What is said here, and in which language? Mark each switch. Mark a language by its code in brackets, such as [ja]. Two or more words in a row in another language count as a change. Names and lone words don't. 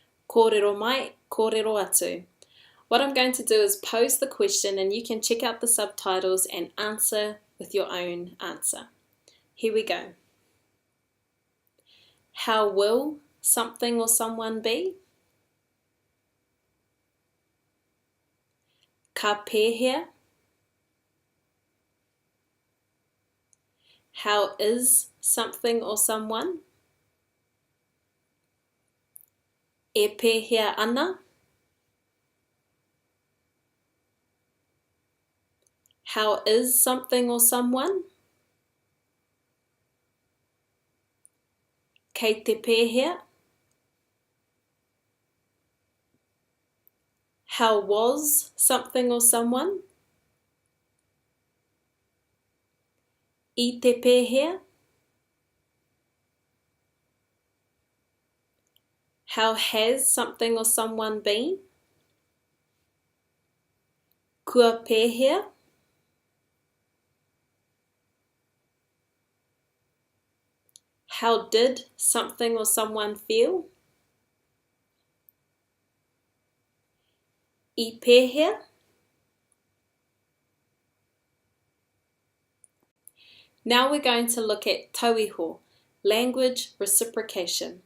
[mi] Kōrero mai, kōrero atu. [en] What I'm going to do is pose the question and you can check out the subtitles and answer with your own answer. Here we go. How will something or someone be? [mi] Ka pēhea. [en] How is something or someone? [mi] E pēhea ana. [en] How is something or someone? [mi] Kei te pēhea. [en] How was something or someone? [mi] I te pēhea. [en] How has something or someone been? [mi] Kua pēhea. [en] How did something or someone feel? [mi] I pēhea. [en] Now we're going to look at tauiho, language reciprocation.